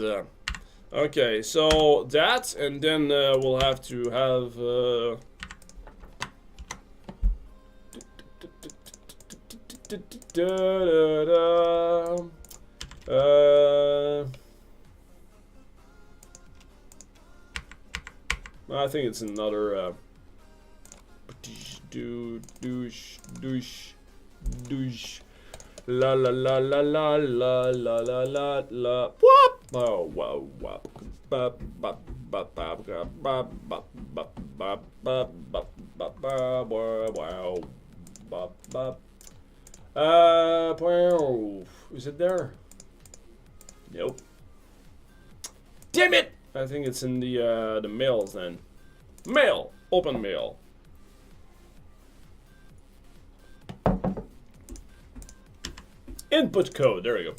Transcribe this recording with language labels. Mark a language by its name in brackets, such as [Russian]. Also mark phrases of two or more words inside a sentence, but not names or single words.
[English] Okay, so that, and then we'll have to have. I think it's another douche la la la la la la la la la la whoop. Oh wow wow ba ba ba ba ba ba ba ba ba ba ba wow ba ba. Is it there? Nope. Damn it! I think it's in the mails then. Mail. Open mail. Input code. There we go.